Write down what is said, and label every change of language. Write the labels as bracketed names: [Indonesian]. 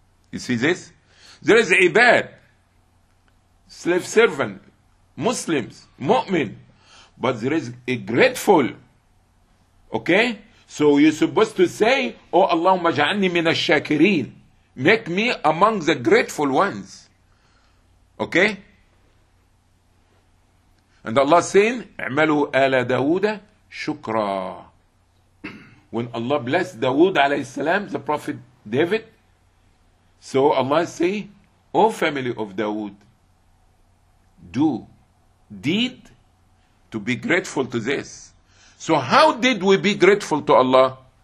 [English] You see this? There is ibad, slave servant, Muslims, mu'min. But there is a grateful. Okay? So you're supposed to say, oh, [Arabic] Allahumma ja'anni min ash-shakirin. [English] Make me among the grateful ones. Okay? And Allah saying, [Arabic] اعملوا آل داود شكرا. [English] When Allah blessed Dawood alayhi salam, the Prophet David, so Allah say, O family of Dawood, do deed to be grateful to this. So how did we be grateful to Allah?